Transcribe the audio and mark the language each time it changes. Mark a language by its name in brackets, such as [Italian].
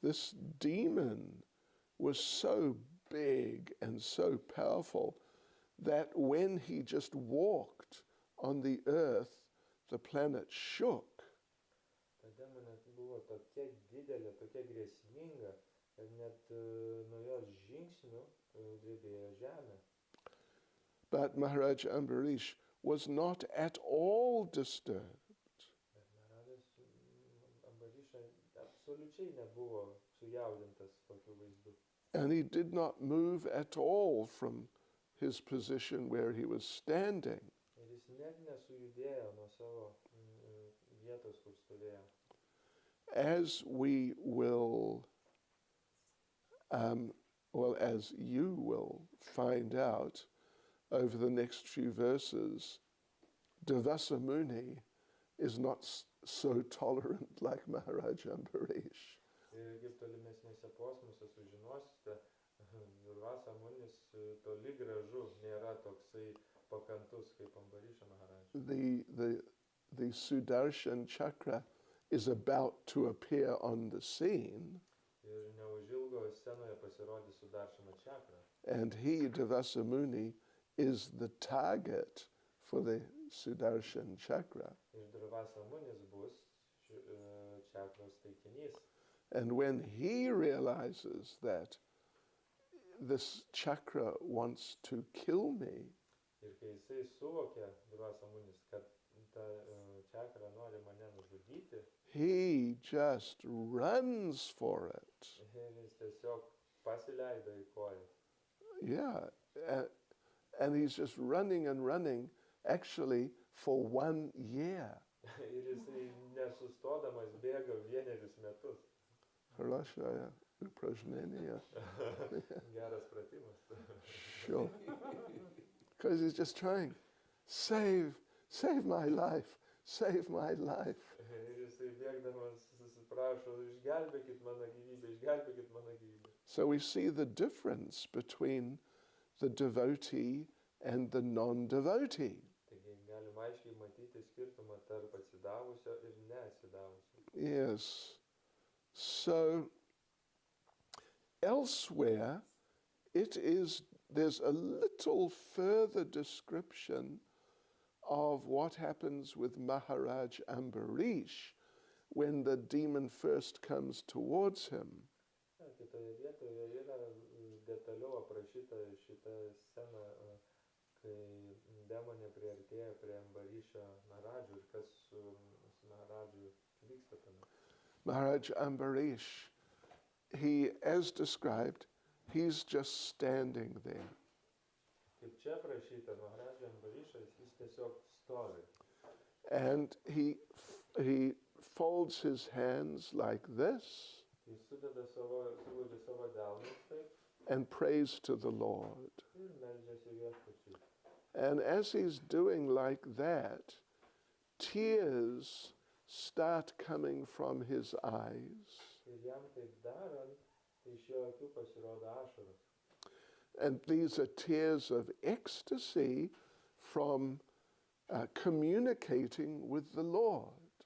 [English] This demon was so big and so powerful that when he just walked on the earth, the planet shook. [Lithuanian] Ta demonė buvo tokia didelė, tokia grėsminga, kad net nuo jos žingsnių drebėjo žemė. [English] But Maharaj Ambarish was not at all disturbed. [Lithuanian] Bet Maharajas Ambariša absoliučiai nebuvo sujaudintas tokiu vaizdu. [English] And he did not move at all from his position where he was standing. [Lithuanian] Ir jis net nesujudėjo nuo savo vietos, kur stovėjo. [English] As we will, as you will find out over the next few verses, Durvasa Muni is not so tolerant like Maharaj Ambarish. [Lithuanian] Ir kaip tolimesnėse posmuose sužinosite, Durvasa Munis toli gražu nėra toksai pakantus kaip Ambariša Maharaja. [English] The Sudarshan Chakra is about to appear on the scene. [Lithuanian] Ir neužilgo scenoje pasirodys Sudarshana Chakra. [English] And he, Durvasa Muni, is the target for the Sudarshan Chakra. [Lithuanian] Ir Durvasa Munis bus čakros taikinys. [English] And when he realizes that this chakra wants to kill me, [Lithuanian] Ir kai jisai suvokia, Durvasa Munis, kad ta čakra nori mane nužudyti, [English] he just runs for it. [Lithuanian] ir jis tiesiog pasileido į kojas. [English] Yeah, and he's just running and running, actually for 1 year. [Lithuanian] Ir jisai nesustodamas bėga vienerius metus. [Russian] Хорошая упражнение. [Lithuanian] Geras pratimas. [English] Sure. Because he's just trying, save my life, save my life. [Lithuanian] Ir jisai bėgdamas prašo, išgelbėkit mano gyvybę, išgelbėkit mano gyvybę. [English] So we see the difference between the devotee and the non-devotee. [Lithuanian] Taigi galim aiškiai matyti skirtumą tarp atsidavusio ir neatsidavusio. [English] Yes. So elsewhere, there's a little further description of what happens with Maharaj Ambarish when the demon first comes towards him. [Lithuanian] Kitoje vietoje yra detaliau aprašyta šita scena, kai demonė priartėja prie Ambarišo Maharadžų ir kas su Maharadžu vyksta tame. [English] Maharaj Ambarish, as described, he's just standing there. [Lithuanian] Kaip čia aprašyta, Maharadžo Ambarišas, jis tiesiog stovi. [English] And he folds his hands like this [Lithuanian] Jis suglaudžia savo delnus taip [English] and prays to the Lord. [Lithuanian] ir meldžiasi Viešpačiui. [English] And as he's doing like that, tears start coming from his eyes. [Lithuanian] Ir jam taip darant, tai iš jo akių pasirodo ašaros. [English] And these are tears of ecstasy from communicating with the Lord.